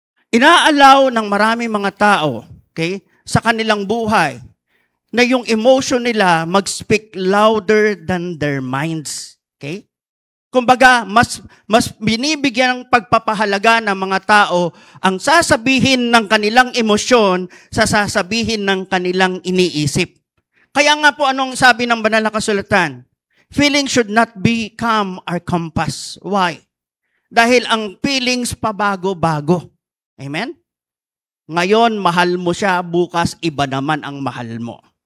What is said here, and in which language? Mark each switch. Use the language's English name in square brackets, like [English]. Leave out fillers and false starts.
[Filipino] Inaalaw ng maraming mga tao, okay, sa kanilang buhay, na yung emotion nila mag-speak [English] louder than their minds. [Filipino] Okay? Kumbaga, mas binibigyan ng pagpapahalaga ng mga tao ang sasabihin ng kanilang emosyon sa sasabihin ng kanilang iniisip. Kaya nga po anong sabi ng banal na kasulatan? [English] Feelings should not become our compass. Why? [Filipino] Dahil ang feelings pabago-bago. Amen? Ngayon, mahal mo siya, bukas iba naman ang mahal mo.